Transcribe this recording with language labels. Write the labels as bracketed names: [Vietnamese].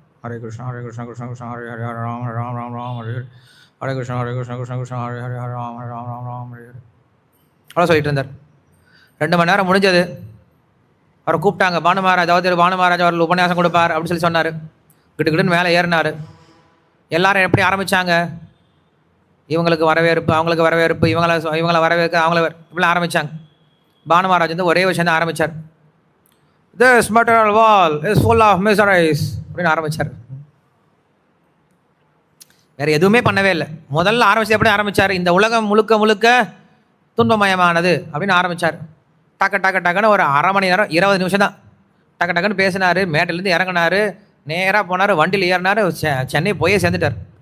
[Tamil] ஹரே கிருஷ்ணா ஹரே கிருஷ்ணா கிருஷ்ண கிருஷ்ணா ஹரே ஹரே ஹரே ராம் ராம் ராம் ராம் ஹரே ஹரே கிருஷ்ணா ஹரே கிருஷ்ணா கிருஷ்ண கிருஷ்ணா ஹரே ஹரே ஹரே ராம் ராம் ராம் ராம் ஹரே ஹரே அவ்வளோ சொல்லிட்டு இருந்தார். 2 மணி நேரம் முடிஞ்சது. அவரை கூப்பிட்டாங்க. பானு மகாராஜ், அதாவது பானு மகாராஜ் அவர்கள் உபன்யாசம் கொடுப்பார் அப்படின்னு சொல்லி சொன்னார். கிட்டுக்கிட்டுன்னு மேலே ஏறினார். எல்லாரும் எப்படி ஆரம்பித்தாங்க, இவங்களுக்கு வரவேற்பு, அவங்களுக்கு வரவேற்பு, இவங்களை வரவேற்க, அவங்கள இப்படிலாம் ஆரம்பித்தாங்க. பானு மகாராஜ் வந்து ஒரே விஷயம் தான் ஆரம்பித்தார். [English] This material wall is full of miseries [Tamil] அப்படின்னு ஆரம்பித்தார். வேறு எதுவுமே பண்ணவே இல்லை. முதல்ல ஆரம்பிச்சு எப்படி ஆரம்பித்தார், இந்த உலகம் முழுக்க முழுக்க துன்பமயமானது அப்படின்னு ஆரம்பித்தார். டக்குன்னு ஒரு 1/2 மணி நேரம் 20 நிமிஷம் தான் டக்குன்னு பேசினார். மேட்டிலேருந்து இறங்கினார், நேராக போனார், வண்டியில் ஏறினார், சென்னை போயே சேர்ந்துட்டார்.